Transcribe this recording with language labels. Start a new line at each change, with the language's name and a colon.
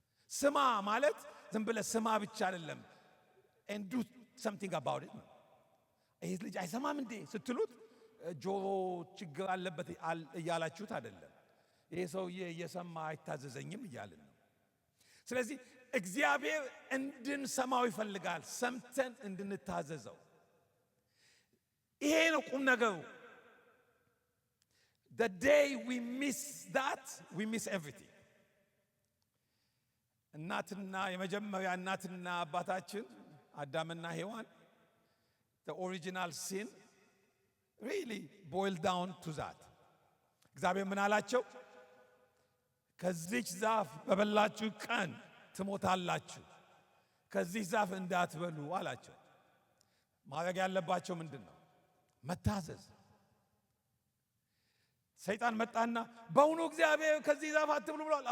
Amharic: ስማ ማለት ዝም ብለህ ስማ ብቻ አይደለም፣
English: and do something about it።
Amharic: ይህ ልጅ አይሰማም እንዴ ስትሉት ጆሮ ችግር አለበት እያላችሁት አይደለም። ይሄ ሰውዬ እየሰማ አይታዘዘኝም እያልን ነው። ስለዚህ እግዚአብሔር እንድንሰማው ይፈልጋል፣ ሰምተን እንድንታዘዘው። ይሄ ነው ቁም ነገሩ።
English: The day we miss that, we miss everything.
Amharic: የመጀመሪያ እናትና አባታችን አዳምና ሔዋን
English: the original sin really boiled down to that.
Amharic: እግዚአብሔር ምን አላቸው? ከዚች ዛፍ በበላችሁ ቀን ትሞታላችሁ፣ ከዚህ ዛፍ እንዳትበሉ አላቸው። ማድረግ ያለባቸው ምንድን ነው? መታዘዝ። ሰይጣን መጣና በእውኑ እግዚአብሔር ከዚህ ዛፍ አትብሉ ብሏል?